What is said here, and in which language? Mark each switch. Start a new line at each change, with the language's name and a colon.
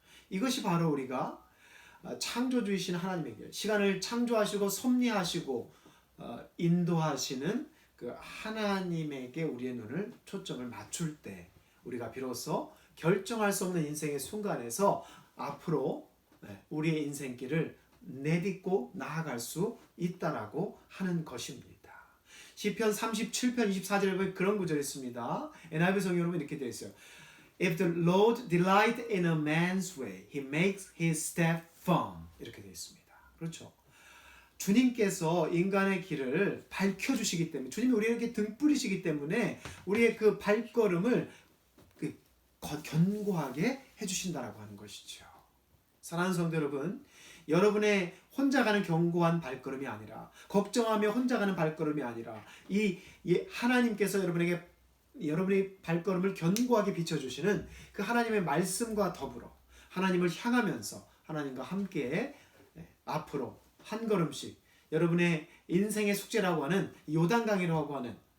Korean: 이것이 바로 우리가 창조주이신 하나님에게 시간을 창조하시고 섭리하시고 인도하시는 그 하나님에게 우리의 눈을 초점을 맞출 때 우리가 비로소 결정할 수 없는 인생의 순간에서 앞으로 우리의 인생길을 내딛고 나아갈 수 있다라고 하는 것입니다. 시편 37편 24절에 보면 그런 구절이 있습니다. NIV 성경으로 이렇게 되어 있어요.
English: If the Lord delight in a man's way, he makes his step firm.
Korean: 이렇게 되어 있습니다. 그렇죠. 주님께서 인간의 길을 밝혀주시기 때문에, 주님이 우리에게 등불이시기 때문에 우리의 그 발걸음을 견고하게 해주신다라고 하는 것이죠. 사랑하는 성도 여러분, 여러분의 혼자 가는 견고한 발걸음이 아니라, 걱정하며 혼자 가는 발걸음이 아니라, 이 하나님께서 여러분의 발걸음을 견고하게 비춰주시는 그 하나님의 말씀과 더불어 하나님을 향하면서 하나님과 함께 앞으로 한 걸음씩 여러분의 인생의 숙제라고 하는 요단강이라고 하는